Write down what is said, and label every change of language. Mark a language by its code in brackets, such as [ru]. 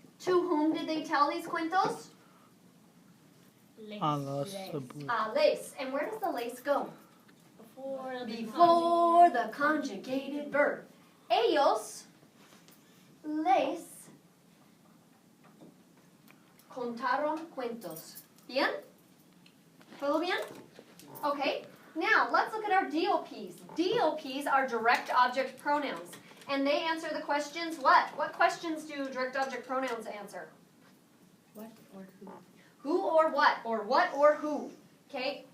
[en] To whom did they tell these cuentos? [es] A los abuelos. Lace. [en] And where does the lace go? Before The conjugated verb. [es] Ellos les contaron cuentos. Bien? ¿Todo bien? Okay. [en] Now, let's look at our DOPs. DOPs are direct object pronouns. And they answer the questions what? What questions do direct object pronouns answer? What or who? Who or what? Or what or who? Okay?